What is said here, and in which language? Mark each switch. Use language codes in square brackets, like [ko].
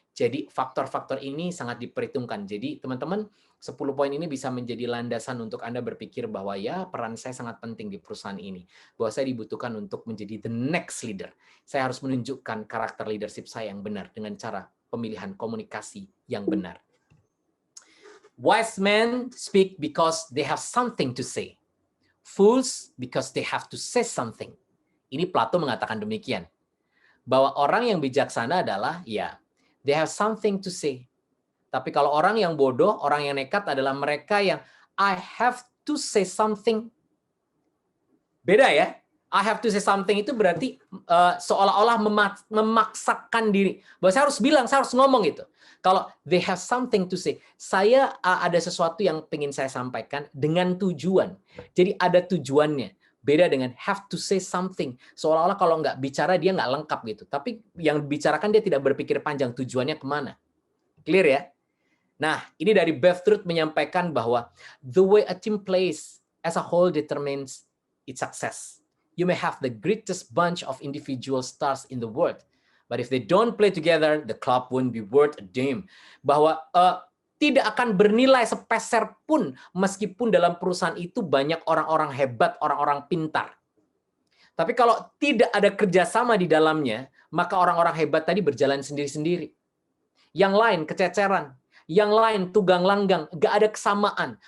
[id] Jadi faktor-faktor ini sangat diperhitungkan. Jadi teman-teman, 10 poin ini bisa menjadi landasan untuk Anda berpikir bahwa ya peran saya sangat penting di perusahaan ini. Bahwa saya dibutuhkan untuk menjadi the next leader. Saya harus menunjukkan karakter leadership saya yang benar dengan cara pemilihan komunikasi yang benar. [en] Wise men speak because they have something to say. Fools because they have to say something. [id] Ini Plato mengatakan demikian. Bahwa orang yang bijaksana adalah ya they have something to say. Tapi kalau orang yang bodoh, orang yang nekat adalah mereka yang I have to say something. Beda ya. I have to say something itu berarti seolah-olah memaksakan diri. Bahwa saya harus bilang, saya harus ngomong gitu. Kalau they have something to say, saya ada sesuatu yang ingin saya sampaikan dengan tujuan. Jadi ada tujuannya. Beda dengan have to say something. Seolah-olah kalau nggak bicara dia nggak lengkap gitu. Tapi yang dibicarakan dia tidak berpikir panjang tujuannya kemana. [en] Clear ya? Nah, ini dari Beth Truth menyampaikan bahwa the way a team plays as a whole determines its success. You may have the greatest bunch of individual stars in the world, but if they don't play together, the club won't be worth a damn. [id] Bahwa tidak akan bernilai sepeser pun meskipun dalam perusahaan itu banyak orang-orang hebat, orang-orang pintar. Tapi kalau tidak ada kerjasama di dalamnya, maka orang-orang hebat tadi berjalan sendiri-sendiri. Yang lain kececeran, yang lain tunggang langgang, gak ada kesamaan.